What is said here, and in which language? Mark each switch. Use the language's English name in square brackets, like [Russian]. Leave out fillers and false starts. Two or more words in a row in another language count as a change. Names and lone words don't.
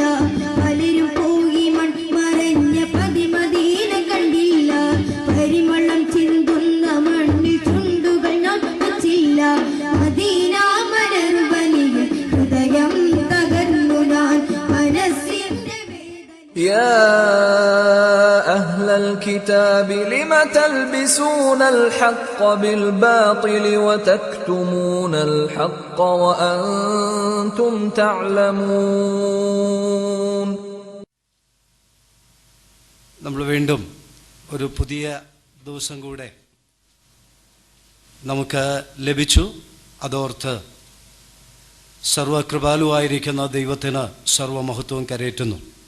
[Malayalam] പലരും പോയി മൺമറഞ്ഞ പതിമദീന കണ്ടില്ല. പരിമളം ചിന്തുന്ന മണ്ണിൽ ചുണ്ടുകൾ ഞാൻ വച്ചില്ല. മദീന മലർവനിയിൽ ഹൃദയം തകർന്നു ഞാൻ മനസ്സിന്റെ വേദന. [Arabic] يا أهل الكتاب لم تلبسون الحق بالباطل وتكتمون الحق وأنتم تعلمون. [Malayalam] നമ്മൾ വീണ്ടും ഒരു പുതിയ ദിവസം കൂടെ നമുക്ക് ലഭിച്ചു. അതോർത്ത് സർവകൃപാലുവായിരിക്കുന്ന ദൈവത്തിന് സർവമഹത്വവും കരയേറ്റുന്നു.